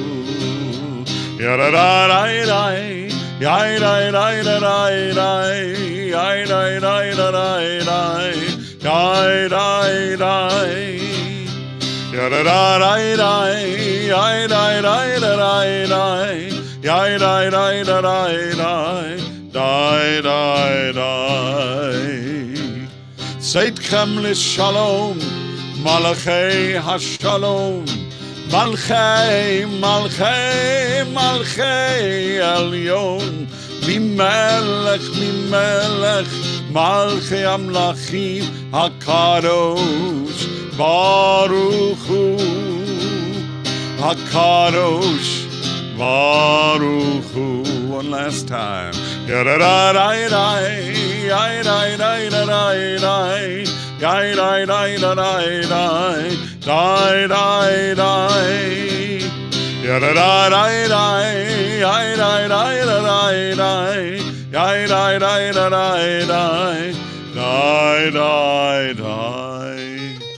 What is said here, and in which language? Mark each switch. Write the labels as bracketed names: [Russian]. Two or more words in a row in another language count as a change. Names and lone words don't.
[Hebrew] Yadadadai, yadadadai, yadadadai, Die, die, die. Ya da da da da. Ya da da da da. Ya da da da da. Die, die, die. צאתכם לשלום מלאכי השלום מלאכי מלאכי מלאכי עליון ממלך ממלך מלכי המלכים הקדוש ברוך הוא הקדוש ברוך הוא. [English] One last time. Ya-da-da-da-da, ya-da-da-da-da-da, ya-da-da-da-da-da, da-da-da. Ya-da-da-da-da, ya-da-da-da-da-da, Die, die, die, die, die, die, die, die.